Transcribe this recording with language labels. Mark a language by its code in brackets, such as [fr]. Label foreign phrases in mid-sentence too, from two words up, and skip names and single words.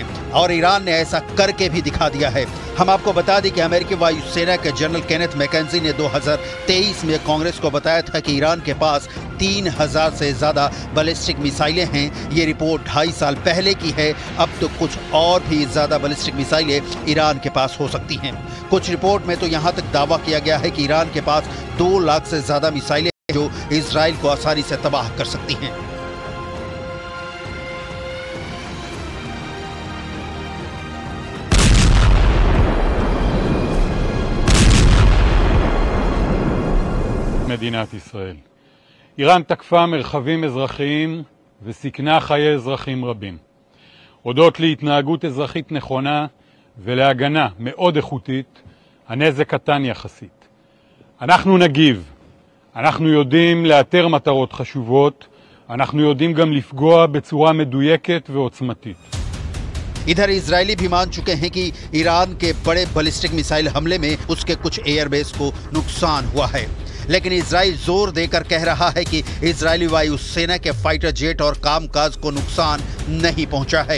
[hi] और ईरान ने ऐसा करके भी दिखा दिया है। हम आपको बता दें कि अमेरिकी वायुसेना के जनरल केनेथ मैकेंजी ने 2023 में कांग्रेस को बताया था कि ईरान के पास 3000 से ज़्यादा [en] ballistic missiles [hi] हैं। ये रिपोर्ट 2.5 साल पहले की है। अब तो कुछ और भी ज़्यादा [en] ballistic missiles [hi] ईरान के पास हो सकती हैं। कुछ रिपोर्ट में तो यहाँ तक दावा किया गया है कि ईरान के पास 2 लाख से ज़्यादा मिसाइलें जो इजराइल को आसानी से तबाह कर सकती हैं। [he] מדינת ישראל. איראן תקפה מרחבים אזרחיים וסיכנה חיי אזרחים רבים. הודות להתנהגות אזרחית נכונה ולהגנה מאוד איכותית, הנזק קטן יחסית. אנחנו נגיב. אנחנו יודעים לאתר מטרות חשובות, אנחנו יודעים גם לפגוע בצורה מדויקת ועוצמתית. [hi] इधर इजरायली भी मान चुके हैं कि ईरान के बड़े [en] ballistic missile [hi] हमले में उसके कुछ एयरबेस को नुकसान हुआ है। लेकिन इजराइल जोर देकर कह रहा है कि इजरायली वायुसेना के [en] fighter jet [hi] और कामकाज को नुकसान नहीं पहुंचा है।